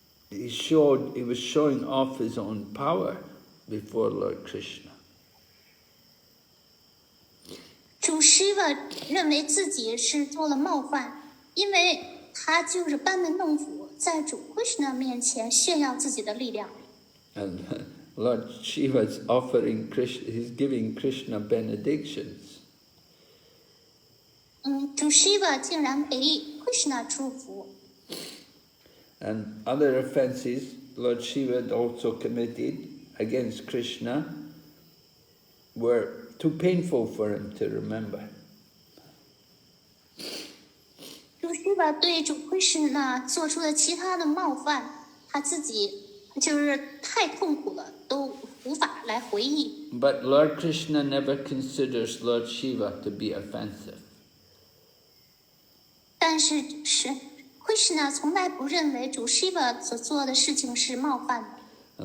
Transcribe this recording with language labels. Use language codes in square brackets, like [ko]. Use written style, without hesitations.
[en] he was showing off his own power before Lord Krishna. [zh] 主 Shiva 认为自己是做了冒犯，因为他就是班门弄斧，在主 Krishna 面前炫耀自己的力量。 [en] And Lord Shiva is offering Krishna, he's giving Krishna benedictions. [zh] 主 Shiva 竟然给 Krishna 祝福。 [en] And other offenses Lord Shiva had also committed against Krishna were too painful for him to remember. [zh] 主 Shiva 对主 Krishna 做出的其他的冒犯，他自己就是太痛苦了，都无法来回忆。 [en] But Lord Krishna never considers Lord Shiva to be offensive. [zh] 但是Krishna 从来不认为主 Shiva 所做的事情是冒犯的。